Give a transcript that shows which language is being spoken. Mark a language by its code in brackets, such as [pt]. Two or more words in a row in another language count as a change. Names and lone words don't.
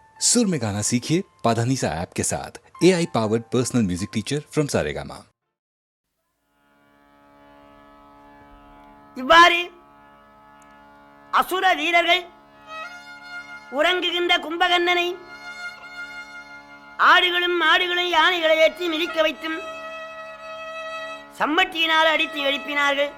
[hi] सुर में गाना सीखिए पाधानीसा ऐप के साथ [en] AI powered personal music teacher from Saregama. [ta] இவ்வாறு அசுர வீரர்கள் உறங்குகின்ற கும்பகர்ணனை ஆடுகளும் மாடுகளும் யானைகளை ஏற்றி மிதிக்க வைத்தும் சம்மட்டியினால் அடித்து எழுப்பினார்கள்.